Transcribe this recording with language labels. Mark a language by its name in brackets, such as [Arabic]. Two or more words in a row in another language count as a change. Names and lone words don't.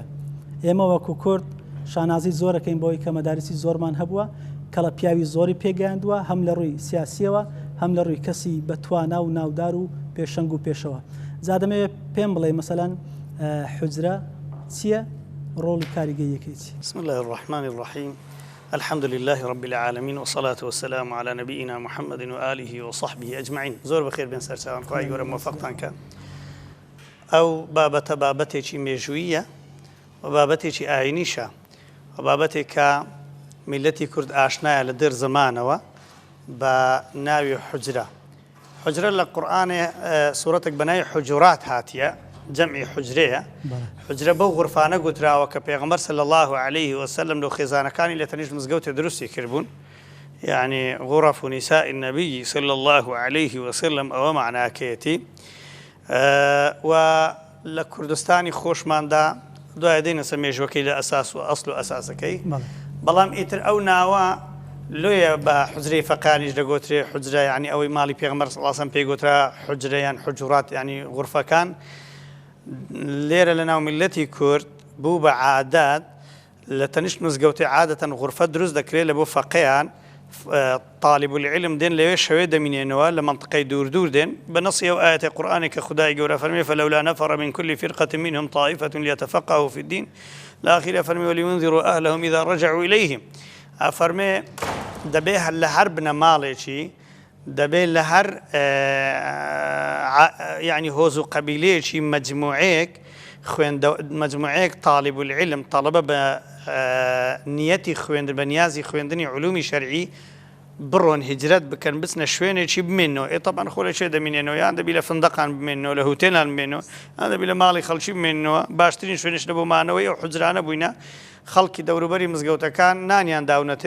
[Central Kurdish] ئێمە وەکو کورد شانازی زۆرەکەین بۆی کە مەدارسی زۆرمان هەبووە کە لە پیاوی زۆری پێگەیاندووە، هەم لە ڕووی سیاسیەوە هەم لە ڕووی کەسی بەتوانا و ناودار و پێشەنگ و پێشەوە. جا دەمەوێت پێم بڵێ مەسەلەن حوجرە چییە؟ ڕۆڵی کاریگەریەکەی چی؟ [Arabic] بسم الله الرحمن الرحيم. الحمد لله رب العالمين والصلاة والسلام على نبينا محمد وآله وصحبه أجمعين. [Central Kurdish] زور بخير بن سرسان خوای گەورە موفقتان کە. ئەو بابەتە بابەتێکی مێژوویە و بابەتێکی ئاینیشە و بابەتێک کە میلەتی کورد ئاشنایە لە دەر زمانەوە بە ناوی حوجرە. حوجرە لە قورئانێ سوورەتێک بە ناوی حوجورات هاتیە، جەمعی حوجرەیە. حوجرە بەو غورفانە گوتراوە کە پێغەمبەر [Arabic] صلی الله عليه وسلم [Central Kurdish] لەو خێزانەکانی لە تەنیشت مزگەوتێ دروستی کردبوون، یعنی [Arabic] غرف نساء النبي صلى الله عليه وسلم [Central Kurdish] ئەوە معناکەیەتی. و لە کوردستانی خۆشماندا دوای دێنەسە مێژوەکەی لە ئەساس و ئەسڵ و ئەساسەکەی، بەڵام ئیتر ئەو ناوە لۆیە بە حوجرەی فەقانیش دەگوترێ. حوجرە یعنی ئەوەی ماڵی پێغەمبەر [Arabic] صلی الله عليه وسلم [Central Kurdish] پێیگوترا حوجرە یان حوجورات یعنی غورفەکان. لێرە لە ناو میلەتی کورد بوو بە عادات لە تەنیشت مزگەوتی عادەتەن غورفە دروست دەکرێت لە بۆ فەقەیان [Arabic] طالب العلم [Central Kurdish] دێن لەوێ شەوێ دەمینێنەوە لە منطقەی دوور دوور دێن بە نەسی ئەو ئاەتی قورئانی کە خودای گەورە فەرمێ [Arabic] فلولا نفر من كل فرقة منهم طائفة ليتفقهوا في الدين [Central Kurdish] الآخر فەرمێ [Arabic] ولينذروا أهلهم إذا رجعوا إليهم. [Central Kurdish] فەرمێ دەبێ لە هەر بنە ماڵێکی دەبێت لە هەر یعنی هۆز و قەبیلەیەکی مەجموعەیەک [Arabic] طالب العلم [Central Kurdish] طەڵەبە بە نیەتی خوێندن بە نیازی خوێندنی علومی شەرعی بڕۆن هیجرەت بکەن بچنە شوێنێکی بمێنەوە. طبعاً خۆ لە شوێ دەمێنێنەوە، یان دەبی لە فندقان بمێنەوە، لە هوتێلان بمێنەوە، یان دەبی لە ماڵی خەڵکی بمێنەوە. باشترین شوێنش لە بۆ مانەوەی ئەو حوجرانە بووینە. خەڵکی دەوروبەری مزگەوتەکان نانیان داونەتێ.